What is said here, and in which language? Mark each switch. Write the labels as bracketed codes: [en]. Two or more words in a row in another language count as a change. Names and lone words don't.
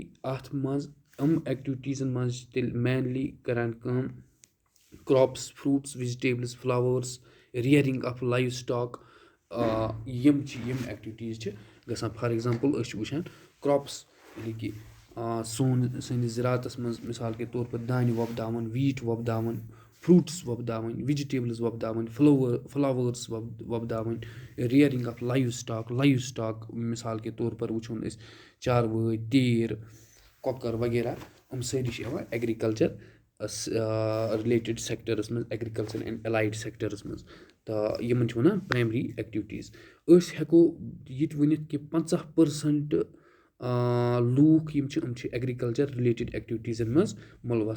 [ks] اَتھ منٛز یِم ایکٹیویٹیٖزن منٛز چھِ تیٚلہِ مینلی کران کٲم [en] crops, fruits, vegetables, flowers, rearing of livestock. [ks] یِم ایکٹیویٹیٖز چھِ گژھان. [en] for example [ks] أسۍ چھِ وٕچھان کراپس، یعنی کہِ سٲنِس زِراعتس منٛز [ur] مِثال کے طور پر [ks] دانہِ وۄپداوُن، ویٖٹ وۄپداوُن، فروٗٹس وۄپداوٕنۍ، ویجِٹیبلز وۄپداوٕنۍ، فلاورس وۄپداوٕنۍ، [en] rearing of livestock. [ur] مِثال کے طور پر [ks] وٕچھون أسۍ چاروٲے، تیٖر، کۄکر وغیرہ. یِم سٲری چھِ یِوان [en] agriculture related sectors [ks] منٛز، [en] agriculture and allied sectors [ks] منٛز. تہٕ یِمن چھِ وَنان [en] primary activities. [ks] أسۍ ہٮ۪کو یہِ تہِ ؤنِتھ کہِ 50% لوٗکھ یِم چھِ [en] agriculture related activities [ks] منٛز مُلوَس.